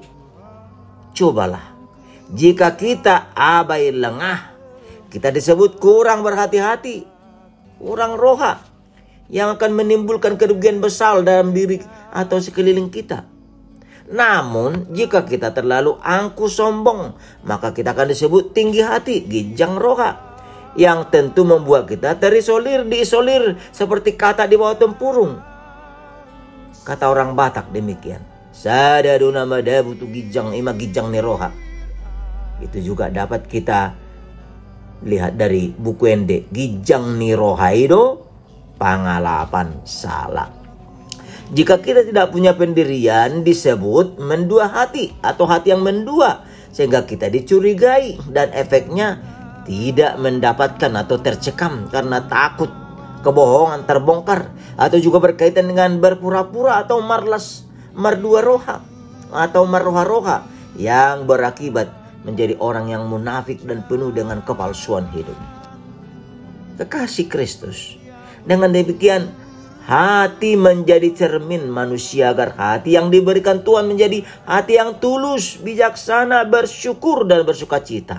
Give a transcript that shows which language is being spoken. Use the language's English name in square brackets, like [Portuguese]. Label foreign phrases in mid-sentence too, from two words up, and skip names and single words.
[Indonesian] Cobalah, jika kita abai lengah, kita disebut kurang berhati-hati, kurang roha, yang akan menimbulkan kerugian besar dalam diri atau sekeliling kita. Namun, jika kita terlalu angkuh sombong, maka kita akan disebut tinggi hati, [Batak Toba] gijang roha, [Indonesian] yang tentu membuat kita diisolir seperti kata di bawah tempurung. Kata orang Batak demikian, [Batak Toba] sadaduna madabu tu gijang ima gijang ni roha. [Indonesian] Itu juga dapat kita lihat dari buku Ende, [Batak Toba] Gijang ni roha itu pangalapan salah. [Indonesian] Jika kita tidak punya pendirian, disebut mendua hati atau hati yang mendua, sehingga kita dicurigai dan efeknya tidak mendapatkan atau tercekam karena takut kebohongan terbongkar, atau juga berkaitan dengan berpura-pura atau [Batak Toba] mardua roha [Indonesian] atau marroha-roha yang berakibat menjadi orang yang munafik dan penuh dengan kepalsuan hidup. Kekasih Kristus, dengan demikian hati menjadi cermin manusia, agar hati yang diberikan Tuhan menjadi hati yang tulus, bijaksana, bersyukur dan bersukacita.